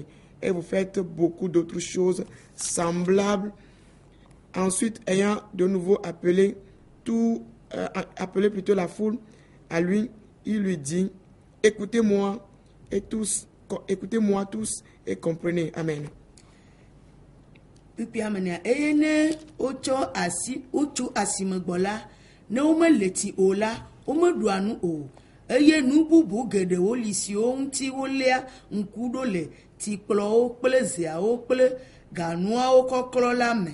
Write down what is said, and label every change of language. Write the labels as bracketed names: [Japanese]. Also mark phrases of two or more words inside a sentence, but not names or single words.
[French] Et vous faites beaucoup d'autres choses semblables. Ensuite, ayant de nouveau appelé plutôt la foule à lui, il lui dit, écoutez-moi tous et comprenez. Amen. [Ewe] Eye nu bubu geɖewo li siwo ŋuti woléa ŋku ɖo le tikplɔwo kple zeawo kple ganuawo kɔklɔ la me.